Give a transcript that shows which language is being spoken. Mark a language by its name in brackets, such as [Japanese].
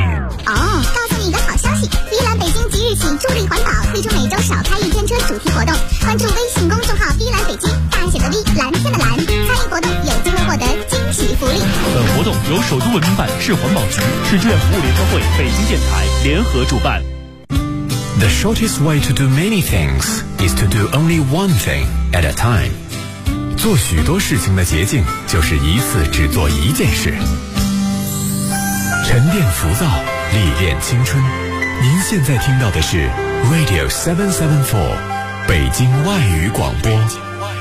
[Chinese] 哦，告诉你一个好消息，一兰北京即日起助力环保，推出每周少开一天车主题活动，关注微信公众号一兰北京，本活动由首都文明办、市环保局、市志愿服务联合会、北京电台联合主办。 [English] The shortest way to do many things is to do only one thing at a time. [Chinese] 做许多事情的捷径就是一次只做一件事。沉淀浮躁，历练青春。您现在听到的是 Radio 774，北京外语广播。